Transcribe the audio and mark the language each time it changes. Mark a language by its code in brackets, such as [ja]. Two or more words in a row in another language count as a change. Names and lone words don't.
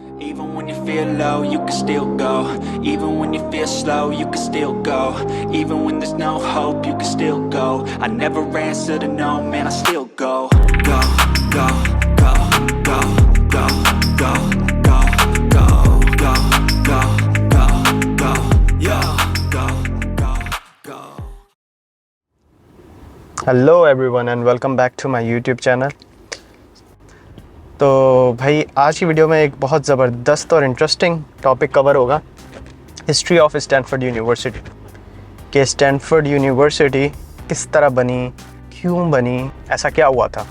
[en] Even when you feel low, you can still go. Even when you feel slow, you can still go. Even when there's no hope, you can still go. I never answer to no, man, I still go. Go, go, go, go, go, go, go, go, go, go, go, go, yo, go, go, go. Hello everyone and welcome back to my YouTube channel. [hi] तो भाई आज की वीडियो में एक बहुत ज़बरदस्त और [en] interesting topic [hi] कवर होगा, [en] History of Stanford University. [hi] कि स्टैनफोर्ड यूनिवर्सिटी किस तरह बनी, क्यों बनी, ऐसा क्या हुआ था।